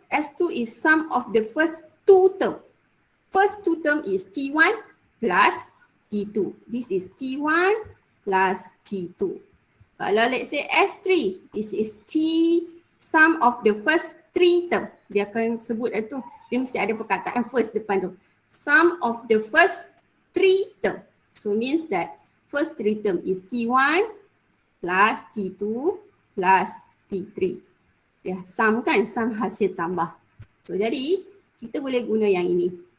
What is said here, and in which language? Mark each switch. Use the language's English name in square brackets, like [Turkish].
[English] S2 is sum of the first two term. First two term is T1 plus T2. This is T1 plus T2. Kalau let's say S3, this is T sum of the first 3 term. [Malay] Dia akan sebut itu, dia mesti ada perkataan first depan tu. [English] Sum of the first 3 term. So means that first 3 term is T1 plus T2 plus T3. [Malay] Ya, sum kan, sum hasil tambah. So jadi kita boleh guna yang ini.